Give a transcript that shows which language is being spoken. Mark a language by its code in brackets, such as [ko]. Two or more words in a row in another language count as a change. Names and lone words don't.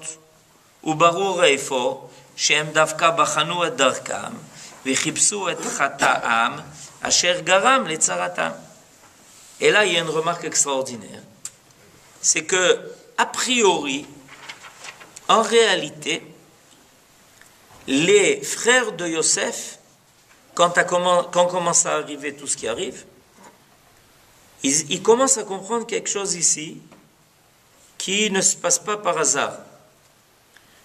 [he] וברור איפה שהם דווקא בחנו את דרכם וחיפשו את חטאם אשר גרם לצרתם. [fr] Et là, il y a une remarque extraordinaire. C'est que, a priori, en réalité, les frères de Yosef, quand commence à arriver tout ce qui arrive, ils commencent à comprendre quelque chose ici qui ne se passe pas par hasard.